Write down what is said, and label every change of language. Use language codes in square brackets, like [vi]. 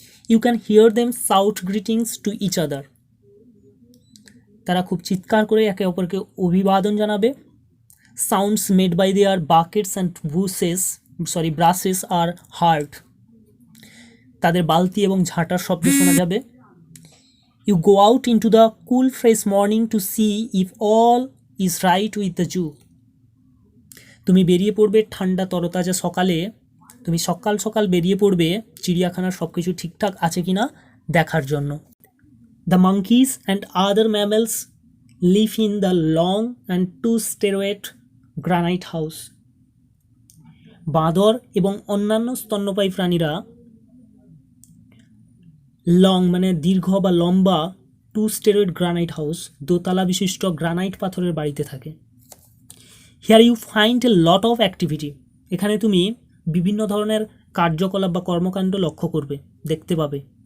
[en] you can hear them shout greetings to each other, [bn] তারা খুব চিৎকার করে একে অপরকে অভিবাদন জানাবে। [en] sounds made by their buckets and brushes are heard, [bn] তাদের বালতি এবং ঝাঁটার শব্দ শোনা যাবে। [en] You go out into the cool fresh morning to see if all is right with the Jew. [bn] তুমি বেরিয়ে পড়বে ঠান্ডা তরতাজা সকালে, তুমি সকাল সকাল বেরিয়ে পড়বে চিড়িয়াখানার সব কিছু ঠিকঠাক আছে কিনা দেখার জন্য। [en] The monkeys and other mammals live in the long and two-storied granite house. [bn] বাঁদর এবং অন্যান্য স্তন্যপায়ী প্রাণীরা লং মানে দীর্ঘ বা লম্বা, [en] two storeyed granite house, [bn] দোতলা বিশিষ্ট গ্রানাইট পাথরের বাড়িতে থাকে। [en] here you find a lot of activity, [bn] এখানে তুমি বিভিন্ন ধরনের কার্যকলাপ বা কর্মকাণ্ড লক্ষ্য করবে, দেখতে পাবে।